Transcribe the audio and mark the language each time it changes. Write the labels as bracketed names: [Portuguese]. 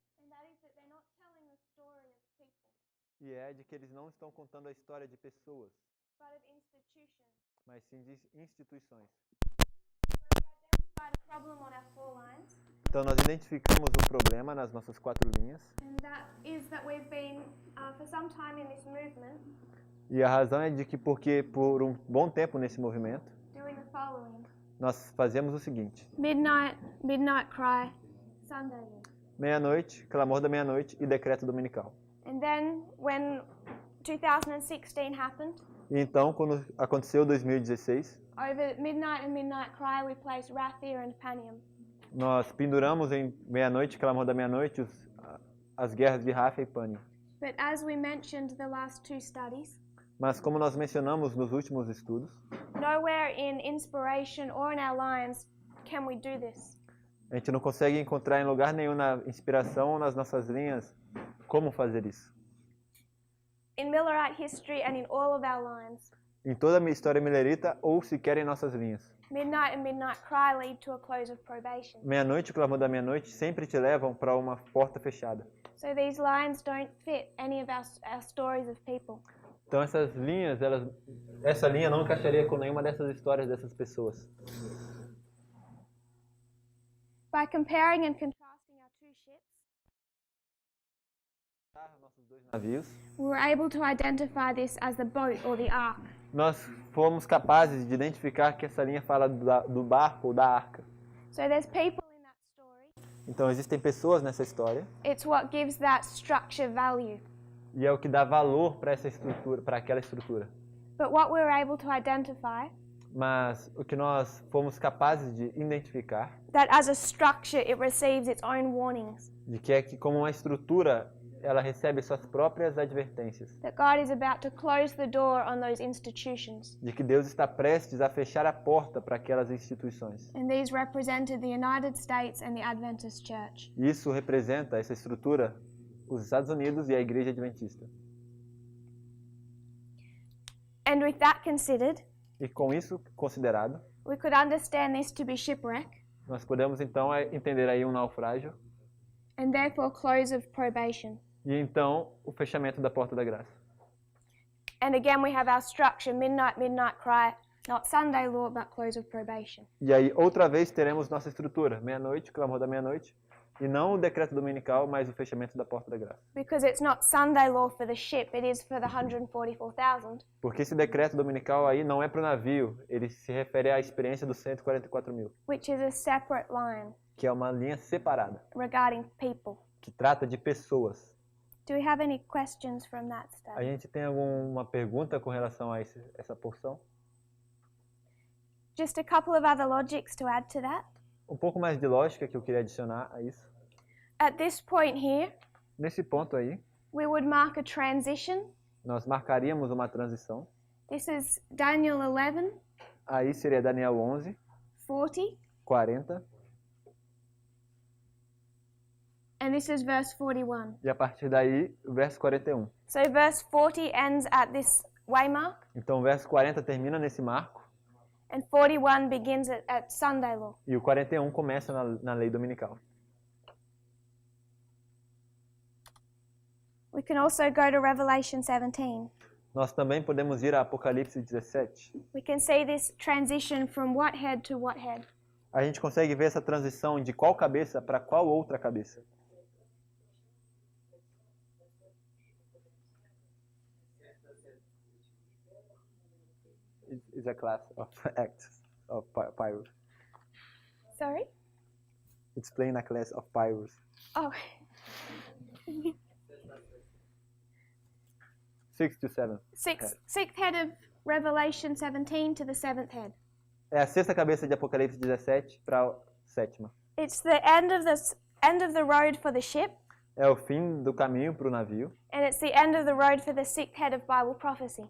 [English] And that is that they're not telling the story of people, [Portuguese] E é de que eles não estão contando a história de pessoas, [English] but of institutions. [Portuguese] mas sim de instituições. [English] So we identified a problem on our 4 lines, [Portuguese] Então nós identificamos o problema nas nossas 4 linhas. [English] and that is that we've been, for some time in this movement, [Portuguese] E a razão é de que porque por um bom tempo nesse movimento, [English] doing the following. [Portuguese] nós fazemos o seguinte: [English] Midnight cry, Sunday law. [Portuguese] meia-noite, clamor da meia-noite e decreto dominical. [English] And then when 2016 happened, [Portuguese] E então, quando aconteceu 2016, [English] over midnight and midnight cry, we placed Rathir and Panium. [Portuguese] nós penduramos em meia-noite, clamor da meia-noite, as guerras de Rafa e Pânia. [English] But as we mentioned the last 2 studies, [Portuguese] Mas como nós mencionamos nos últimos estudos, [English] nowhere in inspiration or in our lines can we do this. [Portuguese] a gente não consegue encontrar em lugar nenhum na inspiração ou nas nossas linhas como fazer isso. [English] In Millerite history and in all of our lines, [Portuguese] Em toda a minha história millerita ou sequer em nossas linhas. [English] midnight and midnight cry lead to a close of probation. [Portuguese] Meia-noite e o clamor da meia-noite sempre te levam para uma porta fechada. [English] So these lines don't fit any of our stories of people. [Portuguese] Então essas linhas, essa linha não encaixaria com nenhuma dessas histórias dessas pessoas. [English] By comparing and contrasting our 2 ships, [Portuguese] Nossos 2 navios, [English] we were able to identify this as the boat or the ark. [Portuguese] nós fomos capazes de identificar que essa linha fala do barco ou da arca. [English] So there's people in that story. [Portuguese] Então existem pessoas nessa história [English] It's what gives that structure value. [Portuguese] e é o que dá valor para essa estrutura, para aquela estrutura. [English] But what we were able to identify, [Portuguese] Mas o que nós fomos capazes de identificar, [English] that as a structure it receives its own warnings. [Portuguese] de que é que como uma estrutura ela recebe suas próprias advertências, [English] That God is about to close the door on those institutions. [Portuguese] de que Deus está prestes a fechar a porta para aquelas instituições. [English] And these represented the United States and the Adventist Church. [Portuguese] Isso representa essa estrutura, os Estados Unidos e a Igreja Adventista. [English] And with that considered, [Portuguese] E com isso considerado, [English] we could understand this to be shipwreck [Portuguese] nós podemos então entender aí um naufrágio [English] and therefore close of probation. [Portuguese] e então o fechamento da porta da graça. [English] And again we have our structure, midnight cry, not Sunday law, but close of probation. [Portuguese] E aí outra vez teremos nossa estrutura, meia-noite, clamor da meia-noite, E não o decreto dominical, mas o fechamento da porta da graça. [English] Because it's not Sunday law for the ship, it is for the 144,000. [Portuguese] Porque esse decreto dominical aí não é para o navio, ele se refere à experiência dos 144.000, [English] Which is a separate line [Portuguese] que é uma linha separada, [English] regarding people. [Portuguese] que trata de pessoas. [English] Do we have any questions from that [Portuguese] A [English] study? [Portuguese] gente tem alguma pergunta com relação a essa porção? [English] Just a couple of other logics to add to that. [Portuguese] Um pouco mais de lógica que eu queria adicionar a isso. [English] At this point here, [Portuguese] Nesse ponto aí, [English] we would mark a transition. [Portuguese] nós marcaríamos uma transição. [English] This is Daniel 11, [Portuguese] Aí seria Daniel 11, [English] 40, [Portuguese] 40, [English] and this is verse 41. [Portuguese] e a partir daí, o verso 41. [English] So verse 40 ends at this waymark, [Portuguese] Então o verso 40 termina nesse marco, [English] and 41 begins at Sunday law. [Portuguese] e o 41 começa na lei dominical. [English] We can also go to Revelation 17. [Portuguese] Nós também podemos ir a Apocalipse 17. [English] We can see this transition from what head to what head. [Portuguese] A gente consegue ver essa transição de qual cabeça para qual outra cabeça. [English] Is a class of acts of Pyrrhus. Sorry? It's playing a class of Pyrrhus. Oh. 6 to 7. Sixth head of Revelation 17 to the seventh head. [Portuguese] É a sexta cabeça de Apocalipse 17 para a sétima. [English] It's the end of the road for the ship, [Portuguese] É o fim do caminho para o navio [English] and it's the end of the road for the sixth head of Bible prophecy.